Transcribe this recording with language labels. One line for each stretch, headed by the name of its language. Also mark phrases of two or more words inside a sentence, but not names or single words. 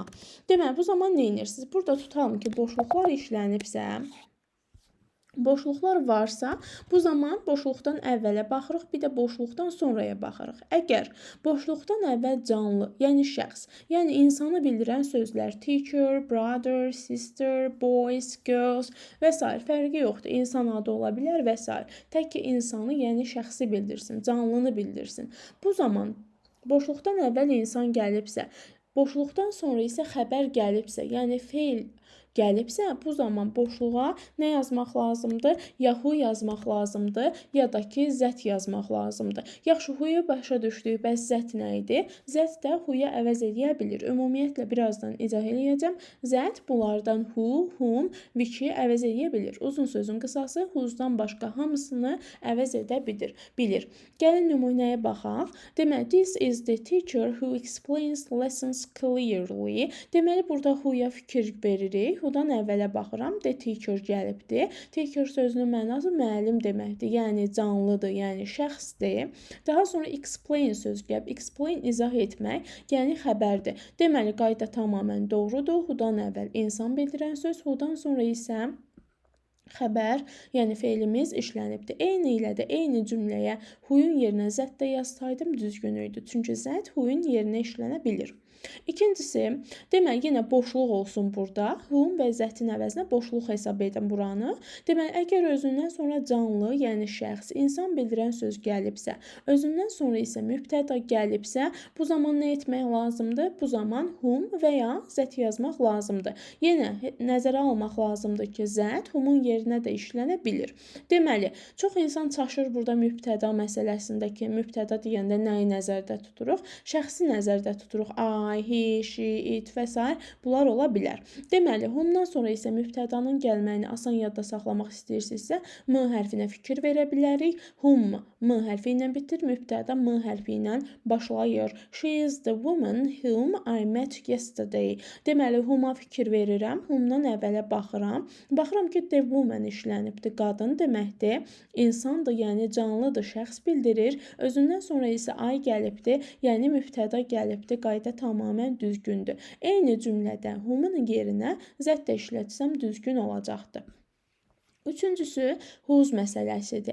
Azerbaijani: Deməli, bu zaman nə edirsiniz? Burada tutalım ki, boşluqlar işlənibsə, boşluqlar varsa, bu zaman boşluqdan əvvələ baxırıq, bir də boşluqdan sonraya baxırıq. Əgər boşluqdan əvvəl canlı, yəni şəxs, yəni insanı bildirən sözlər
English: teacher, brother, sister, boys, girls
Azerbaijani: və s. fərqi yoxdur. İnsan adı ola bilər və s. Tək ki, insanı, yəni şəxsi bildirsin, canlını bildirsin. Bu zaman boşluqdan əvvəl insan gəlibsə, boşluqdan sonra isə xəbər gəlibsə, yəni feil gəlibsə, bu zaman boşluğa nə yazmaq lazımdır? Ya who yazmaq lazımdır, ya da ki, that yazmaq lazımdır. Yaxşı, who-yu başa düşdük, bəs that nə idi? That də who-ya əvəz edə bilir. Ümumiyyətlə, birazdan izah eləyəcəm. That bunlardan
English: who, whom, which-
Azerbaijani: i əvəz edə bilir. Uzun sözün qısası, whose-dan başqa hamısını əvəz edə bilir. Gəlin nümunəyə baxaq. Deməli,
English: this is the teacher who explains lessons clearly.
Azerbaijani: Deməli, burada who-ya fikir veririk. Who-dan əvvələ baxıram.
English: The teacher
Azerbaijani: gəlibdir. Teacher sözünün mənası müəllim deməkdir. Yəni canlıdır, yəni şəxsdir. Daha sonra explain sözü gəlib. Explain izah etmək, yəni xəbərdir. Deməli, qayda tamamilə doğrudur. Who-dan əvvəl insan bildirən söz, who-dan sonra isə xəbər, yəni feilimiz işlənibdir. Eyni ilə də eyni cümləyə who-yun yerinə that də yazsaydım düzgün idi. Çünki that who-yun yerinə işlənə bilir. İkincisi, deməli, yenə boşluq olsun burada. Whom və that-in əvəzinə boşluq hesab edin buranı. Deməli, əgər özündən sonra canlı, yəni şəxs, insan bildirən söz gəlibsə, özündən sonra isə mübtəda gəlibsə, bu zaman nə etmək lazımdır? Bu zaman whom və ya that yazmaq lazımdır. Yenə nəzərə almaq lazımdır ki, that whom-un yerinə də işlənə bilir. Deməli, çox insan çaşır burada mübtəda məsələsində ki, mübtəda deyəndə nəyi nəzərdə tuturuq? Şəxsi nəzərdə tuturuq.
English: I, he, she, it və s.
Azerbaijani: bunlar ola bilər. Deməli, whom-dan sonra isə mübtədanın gəlməyini asan yadda saxlamaq istəyirsinizsə, m hərfinə fikir verə bilərik. Whom m hərfi ilə bitir, mübtəda m hərfi ilə başlayır.
English: She is the woman whom I met yesterday.
Azerbaijani: Deməli, whom-a fikir verirəm, whom-dan əvvələ baxıram. Baxıram ki,
English: the woman
Azerbaijani: işlənibdir, qadın deməkdir. İnsandır, yəni canlıdır, şəxs bildirir. Özündən sonra isə I gəlibdir, yəni mübtəda gəlibdir, qayda tamamilə düzgündür. Eyni cümlədə whom-un yerinə that də işlətsəm düzgün olacaqdır. Üçüncüsü, whose məsələsidir.